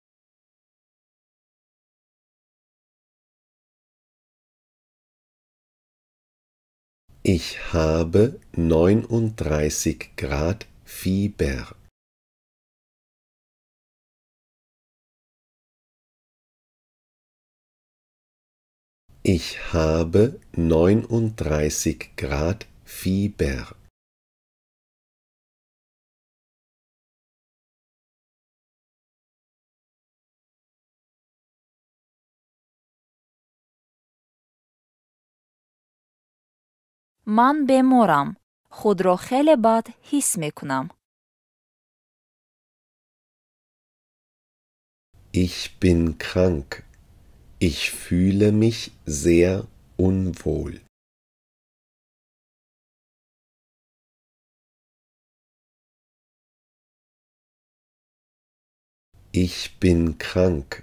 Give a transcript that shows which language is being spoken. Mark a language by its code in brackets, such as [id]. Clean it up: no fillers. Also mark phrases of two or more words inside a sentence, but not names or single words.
[de] Ich habe 39 Grad Fieber. Ich habe 39 Grad Fieber. [fa] من بیمارم. خود را خیلی بد حس می کنم. [de] Ich bin krank. Ich fühle mich sehr unwohl. Ich bin krank.